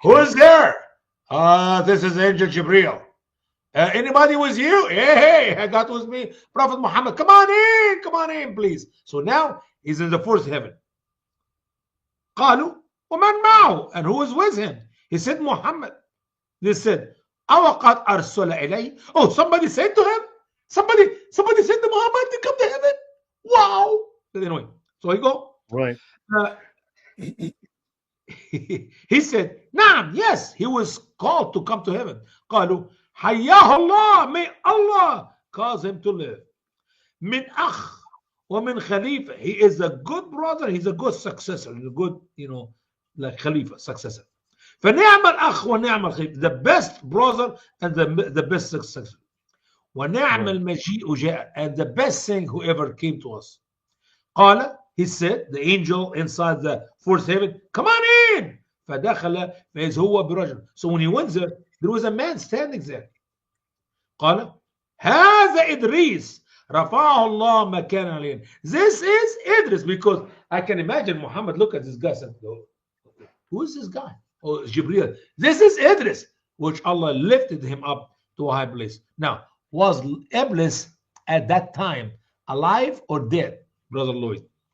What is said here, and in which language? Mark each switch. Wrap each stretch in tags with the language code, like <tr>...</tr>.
<en>Who is there? This is Angel Jibril. Anybody with you? Hey, I got with me Prophet Muhammad. Come on in, please. So now he's in the fourth heaven.</en> <ar>قالوا ومن معه,</ar> <en>and who is with him? He said Muhammad. They said,</en> <ar>أوقد أرسل إليه.</ar> <en>Oh, somebody said to him. Somebody said to Muhammad to come to heaven. Wow. Anyway, so he go. Right. He said, نعم, yes, he was called to come to heaven.</en> <ar>قالوا حياه الله,</ar> <en>may Allah cause him to live.</en> <ar>من أخ ومن خليفة,</ar> <en>he is a good brother, he's a good successor, he's a good, like Khalifa, successor.</en> <ar>فنعم الأخ ونعم الخليفة,</ar> <en>the best brother and the best successor.</en> <ar>ونعم المجيء جاء,</ar> <en>and the best thing whoever came to us. قال, he said, the angel inside the fourth heaven, come on in.</en> <ar>فدخل فإذ هو برجل.</ar> <en>So when he went there was a man standing there.</en> <ar>قال هذا إدريس رفعه الله مكانا عليا.</ar> <en>This is Idris, because I can imagine Muhammad look at this guy and say, who is this guy? Oh, Jibril. This is Idris, which Allah lifted him up to a high place. Now, was Iblis at that time alive or dead, Brother Lloyd?</en>